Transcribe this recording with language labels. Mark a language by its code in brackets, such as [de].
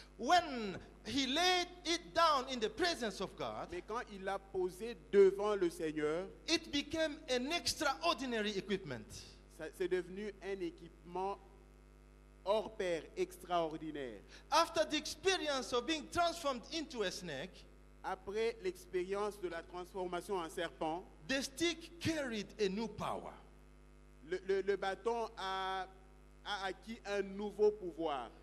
[en] When he laid it down in the presence of God, [fr] Mais quand il l'a posé devant le Seigneur, [en] it became an extraordinary equipment. [fr] c'est devenu un équipement hors pair, extraordinaire. [en] After the experience of being transformed into a snake, [fr] Après l'expérience de la transformation en serpent, [en] the stick carried a new power. [fr] le bâton a acquis un nouveau pouvoir.